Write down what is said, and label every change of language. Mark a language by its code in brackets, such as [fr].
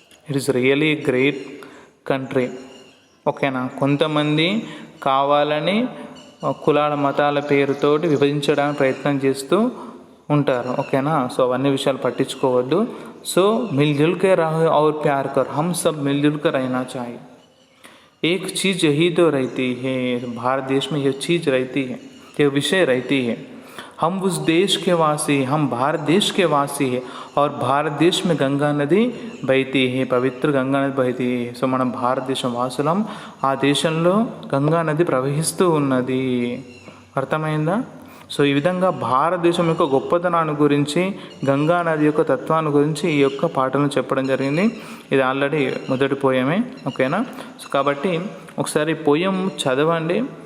[en] It is really great country. ఓకేనా. [te] కొంతమంది కావాలని కులాల మతాల పేరుతోటి విభజించడానికి ప్రయత్నం చేస్తూ ఉంటారు. ఓకేనా. సో అవన్నీ విషయాలు పట్టించుకోవద్దు. [hi] సో మిల్జుల్ కే రహో ఔర్ ప్యార్ కరో, హమ్ సబ్ మిల్జుల్ कर रहना चाहिए. एक चीज़ यही तो रहती है, भारत देश में यह चीज़ रहती है, यह विषय रहती है. हम उस देश के वासी, हम भारत देश के वासी है और भारत देश में गंगा नदी बहती है, पवित्र गंगा नदी बहती है. [te] సో మనం భారతదేశం వాసులం, ఆ దేశంలో గంగా నది ప్రవహిస్తూ ఉన్నది. అర్థమైందా. సో ఈ విధంగా భారతదేశం యొక్క గొప్పతనాన్ని గురించి, గంగా నది యొక్క తత్వాన్ని గురించి ఈ యొక్క పాటలను చెప్పడం జరిగింది. ఇది ఆల్రెడీ మొదటి పోయమే. ఓకేనా. సో కాబట్టి ఒకసారి పోయం చదవండి.